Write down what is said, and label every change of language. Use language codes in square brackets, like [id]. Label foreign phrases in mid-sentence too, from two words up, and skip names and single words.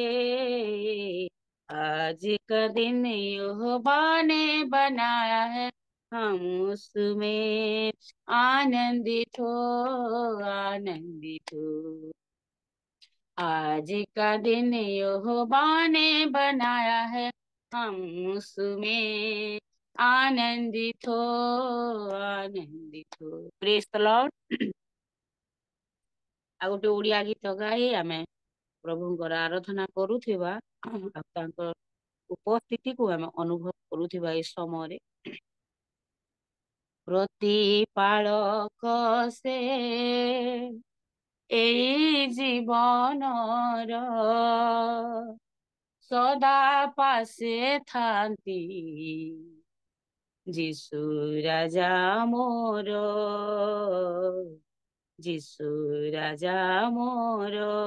[hi] आज का दिन यहोवा ने बनाया है, हम उसमें आनंदित हो, आनंदित हो। आज का दिन यहोवा ने बनाया है, हम उसमें आनंदित हो, आनंदित हो। [en] Praise the Lord. [or] ଆଉ ଗୋଟେ ଓଡିଆ ଗୀତ ଗାଇ ଆମେ ପ୍ରଭୁଙ୍କର ଆରାଧନା କରୁଥିବା ଆଉ ତାଙ୍କ ଉପସ୍ଥିତିକୁ ଆମେ ଅନୁଭବ କରୁଥିବା ଏଇ ସମୟରେ। ପ୍ରତିପାଳକ ସେ ଏଇ ଜୀବନର, ସଦା ପାଶେ ଥାନ୍ତି ଯୀଶୁ ରାଜା ମୋର, ଯୀଶୁ ରାଜା ମୋର।